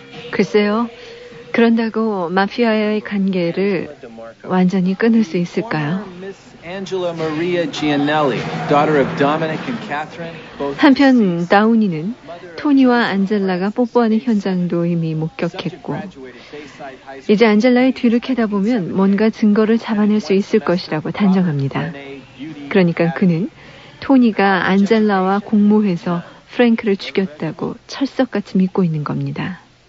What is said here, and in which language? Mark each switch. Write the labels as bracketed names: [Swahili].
[Korean] 글쎄요. 그런다고 마피아와의 관계를 완전히 끊을 수 있을까요? [English] Angela Maria Gianelli, daughter of Dominic and Catherine. [Korean] 한편 다우니는 토니와 안젤라가 뽀뽀하는 현장도 이미 목격했고 이제 안젤라의 뒤를 캐다 보면 뭔가 증거를 잡아낼 수 있을 것이라고 단정합니다. 그러니까 그는 토니가 안젤라와 공모해서 프랭크를 죽였다고 철석같이 믿고 있는 겁니다.